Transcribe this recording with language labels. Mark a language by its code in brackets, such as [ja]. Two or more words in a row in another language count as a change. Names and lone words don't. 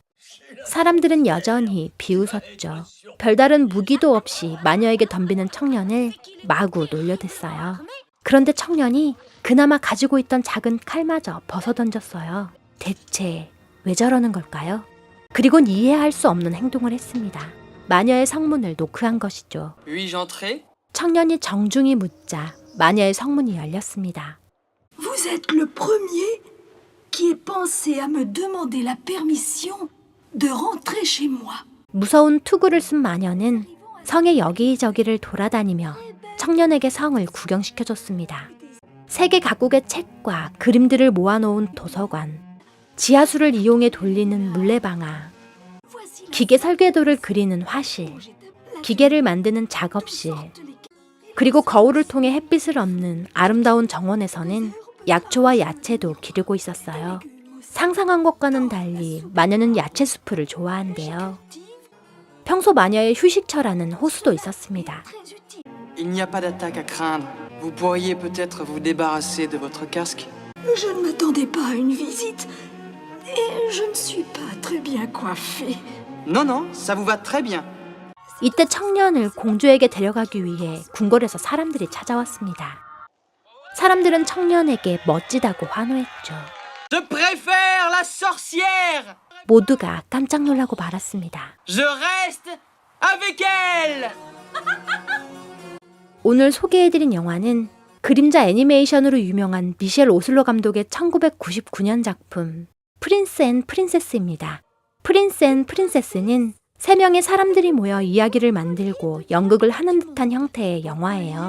[ko] 사람들은 여전히 비웃었죠. 별다른 무기도 없이 마녀에게 덤비는 청년을 마구 놀려댔어요. 그런데 청년이 그나마 가지고 있던 작은 칼마저 벗어던졌어요. 대체 왜 저러는 걸까요? 그리곤 이해할 수 없는 행동을 했습니다. 마녀의 성문을 노크한 것이죠. [fr] Puis-je entrer? [ko] 청년이 정중히 묻자 마녀의 성문이 열렸습니다. [fr] Vous êtes le premier qui ait pensé à me demander la permission de rentrer chez moi. [ko] 무서운 투구를 쓴 마녀는 성의 여기저기를 돌아다니며 청년에게 성을 구경시켜줬습니다. 세계 각국의 책과 그림들을 모아놓은 도서관, 지하수를 이용해 돌리는 물레방아, 기계 설계도를 그리는 화실, 기계를 만드는 작업실, 그리고 거울을 통해 햇빛을 얻는 아름다운 정원에서는 약초와 야채도 기르고 있었어요. 상상한 것과는 달리 마녀는 야채 수프를 좋아한대요. 평소 마녀의 휴식처라는 호수도 있었습니다. [fr] Il n'y a pas d'attaque à craindre. Vous pourriez peut-être vous débarrasser de votre casque. Je ne m'attendais pas à une visite et je ne suis pas très bien coiffée. Non, non, ça vous va très bien. [ko] 이때 청년을 공주에게 데려가기 위해 궁궐에서 사람들이 찾아왔습니다. 사람들은 청년에게 멋지다고 환호했죠. [fr] Je préfère la sorcière. [ko] 모두가 깜짝 놀라고 말았습니다. [fr] Je reste avec elle. [ko] 오늘 소개해드린 영화는 그림자 애니메이션으로 유명한 미셸 오슬로 감독의 1999년 작품 프린스 앤 프린세스입니다. 프린스 앤 프린세스는 3명의 사람들이 모여 이야기를 만들고 연극을 하는 듯한 형태의 영화예요.